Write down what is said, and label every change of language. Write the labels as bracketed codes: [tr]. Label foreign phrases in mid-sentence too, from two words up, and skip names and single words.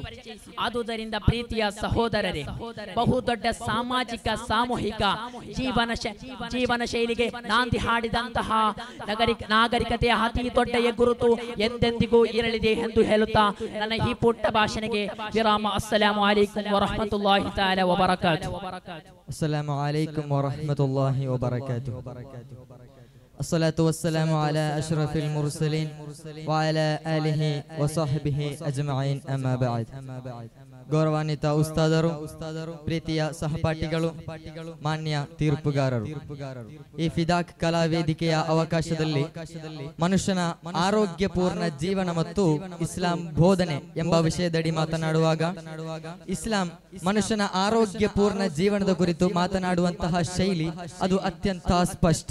[kn] ಆದುದರಿಂದ ಪ್ರೀತಿಯ ಸಹೋದರರೇ, ಬಹುದೊಡ್ಡ ಸಾಮಾಜಿಕ ಸಾಮೂಹಿಕ ಜೀವನ ಶೈಲಿಗೆ ನಾಂದಿ ಹಾಡಿದಂತಹ ನಾಗರಿಕತೆಯ ಅತಿ ದೊಡ್ಡ ಗುರುತು ಎಂದೆಂದಿಗೂ ಇರಲಿದೆ ಎಂದು ಹೇಳುತ್ತಾ ನನ್ನ ಈ ಪುಟ್ಟ ಭಾಷಣೆಗೆ ವಿರಾಮ. [ar] السلام عليكم ورحمة الله تعالى وبركاته. السلام عليكم ورحمة الله وبركاته. الصلاة والسلام على أشرف المرسلين وعلى آله وصحبه أجمعين أما بعد. [kn] ಗೌರವಾನ್ವಿತ ಉಸ್ತಾದರು, ಪ್ರೀತಿಯ ಸಹಪಾಠಿಗಳು, ಮಾನ್ಯ ತೀರ್ಪುಗಾರರು, ಈ ಫಿದಾಕ್ ಕಲಾ ವೇದಿಕೆಯ ಅವಕಾಶದಲ್ಲಿ ಮನುಷ್ಯನ ಆರೋಗ್ಯಪೂರ್ಣ ಜೀವನ ಮತ್ತು ಇಸ್ಲಾಂ ಬೋಧನೆ ಎಂಬ ವಿಷಯದಡಿ ಮಾತನಾಡುವಾಗ, ಇಸ್ಲಾಂ ಮನುಷ್ಯನ ಆರೋಗ್ಯಪೂರ್ಣ ಜೀವನದ ಕುರಿತು ಮಾತನಾಡುವಂತಹ ಶೈಲಿ ಅದು ಅತ್ಯಂತ ಸ್ಪಷ್ಟ.